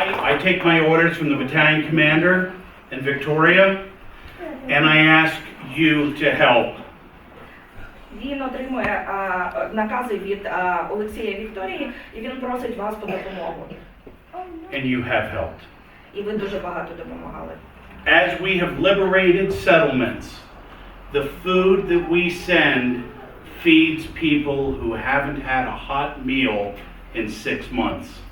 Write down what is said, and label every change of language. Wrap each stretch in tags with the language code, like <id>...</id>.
<en>I take my orders from the battalion commander in Victoria, and I ask you to help.</en> <uk>Він отримує накази від Олексія Вікторії, і він просить вас по допомогу.</uk> <en>And you have helped.</en> <uk>І ви дуже багато допомагали.</uk> <en>As we have liberated settlements, the food that we send feeds people who haven't had a hot meal in 6 months.</en>